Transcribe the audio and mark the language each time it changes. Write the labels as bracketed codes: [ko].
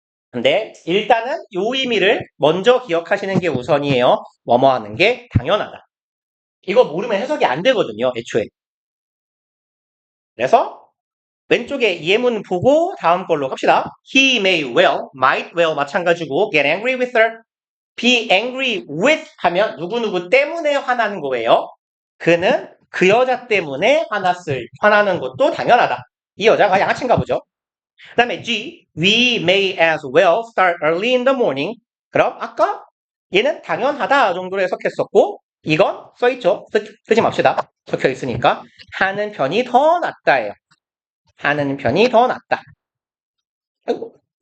[ko] 근데 일단은 이 의미를 먼저 기억하시는 게 우선이에요. 뭐뭐 하는 게 당연하다. 이거 모르면 해석이 안 되거든요, 애초에. 그래서 왼쪽에 예문 보고 다음 걸로 갑시다. [en] He may well, might well [ko] 마찬가지고 [en] get angry with her. [ko] be angry with 하면 누구누구 때문에 화나는 거예요. 그는 그 여자 때문에 화나는 것도 당연하다. 이 여자가 양아치인가 보죠. 그 다음에 G, [en] we may as well start early in the morning. [ko] 그럼 아까 얘는 당연하다 정도로 해석했었고 이건 써있죠. 쓰지 맙시다. 적혀 있으니까 하는 편이 더 낫다예요. 하는 편이 더 낫다. 아이고.